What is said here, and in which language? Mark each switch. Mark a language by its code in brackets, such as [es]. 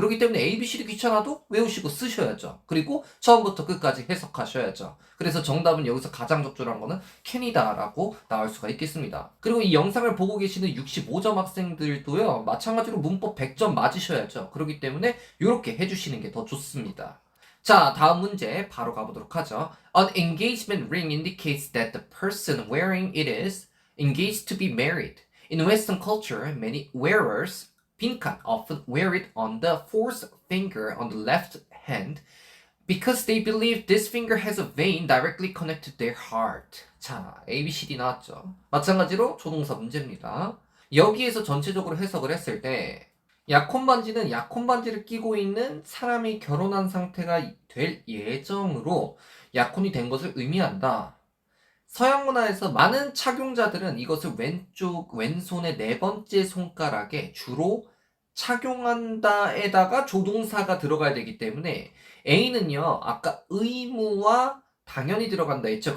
[ko] 그렇기 때문에 A, B, C도 귀찮아도 외우시고 쓰셔야죠. 그리고 처음부터 끝까지 해석하셔야죠. 그래서 정답은 여기서 가장 적절한 거는 캔이다라고 나올 수가 있겠습니다. 그리고 이 영상을 보고 계시는 65점 학생들도요. 마찬가지로 문법 100점 맞으셔야죠. 그렇기 때문에 이렇게 해주시는 게 더 좋습니다. 자, 다음 문제 바로 가보도록 하죠. [en] An engagement ring indicates that the person wearing it is engaged to be married. In Western culture, many wearers [ko] 빈칸 [en] often wear it on the fourth finger on the left hand because they believe this finger has a vein directly connected to their heart. [ko] 자, A, B, C, D 나왔죠. 마찬가지로 조동사 문제입니다. 여기에서 전체적으로 해석을 했을 때 약혼 반지는 약혼 반지를 끼고 있는 사람이 결혼한 상태가 될 예정으로 약혼이 된 것을 의미한다. 서양 문화에서 많은 착용자들은 이것을 왼손의 네 번째 손가락에 주로 착용한다에다가 조동사가 들어가야 되기 때문에 A는요, 아까 의무와 당연히 들어간다 했죠.